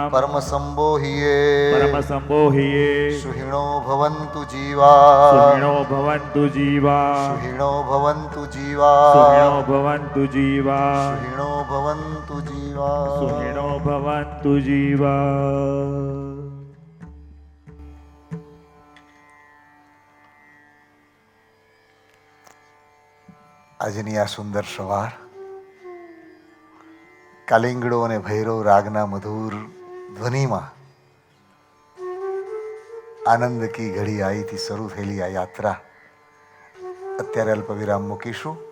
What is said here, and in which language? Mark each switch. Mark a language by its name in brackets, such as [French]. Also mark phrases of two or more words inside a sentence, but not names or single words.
[Prakrit languages] परमसम्बोहिये परमसम्बोहिये सुहिणो भवन्तु जीवा सुहिणो भवन्तु जीवा सुहिणो भवन्तु जीवा सुहिणो भवन्तु जीवा सुहिणो भवन्तु जीवा सुहिणो भवन्तु जीवा [Gujarati] આજની આ સુંદર સવાર કાલિંગડો અને ભૈરવ રાગના મધુર ધ્વનિમાં આનંદ કી ઘડી આઈથી શરૂ થયેલી આ યાત્રા અત્યારે અલ્પ વિરામ મૂકીશું.